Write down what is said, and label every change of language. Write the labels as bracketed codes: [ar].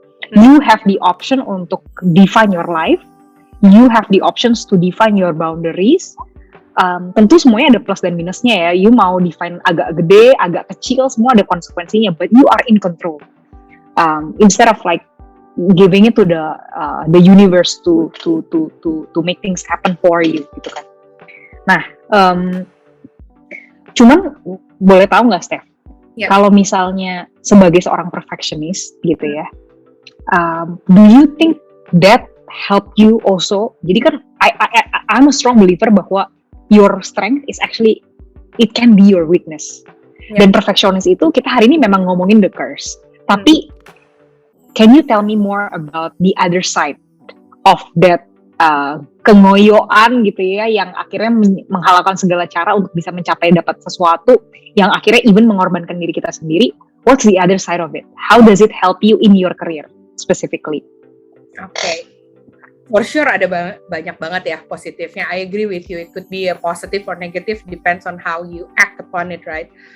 [en] You have the option [id] untuk [en] define your life. You have the options to define your boundaries. [id] Tentu semuanya ada plus dan minusnya ya. You mau define agak gede, agak kecil, semua ada konsekuensinya. [en] But you are in control. Instead of like giving it to the universe to make things happen for you, [id] gitu kan. Nah, cuman boleh tahu nggak, Steph? [en] Yeah. [id] Kalau misalnya sebagai seorang perfectionist, gitu ya, [en] do you think that help you also? [id] Jadi kan [en] I'm a strong believer [id] bahwa [en] your strength is actually it can be your weakness. [id] Dan perfectionist itu kita hari ini memang ngomongin [en] the curse. [id] Tapi [en] can you tell me more about the other side of [id] that kengoyoan gitu ya, yang akhirnya menghalalkan segala cara untuk bisa mencapai dapat sesuatu yang akhirnya even mengorbankan diri kita sendiri. [en] What's the other side of it? How does it help you in your career specifically? Okay. For sure [id] ada banyak banget ya positifnya. [en] I agree with you. It could be a positive or negative, depends on how you act upon it, right?